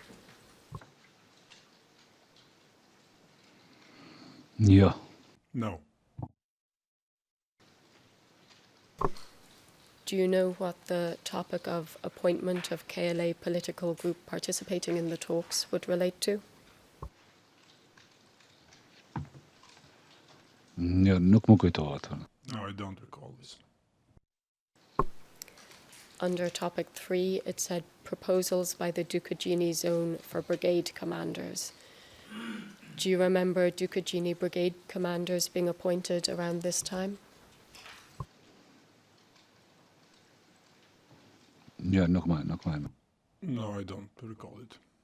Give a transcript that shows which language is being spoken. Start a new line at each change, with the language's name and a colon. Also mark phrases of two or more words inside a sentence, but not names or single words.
Albanian: Jo.
English: No. Do you know what the topic of appointment of KLA political group participating in the talks would relate to?
Albanian: Jo, nuk më kujtohet.
English: No, I don't recall this. Under topic 3, it said proposals by the Ducagini zone for brigade commanders. Do you remember Ducagini brigade commanders being appointed around this time?
Albanian: Jo, nuk më.
English: No, I don't recall it.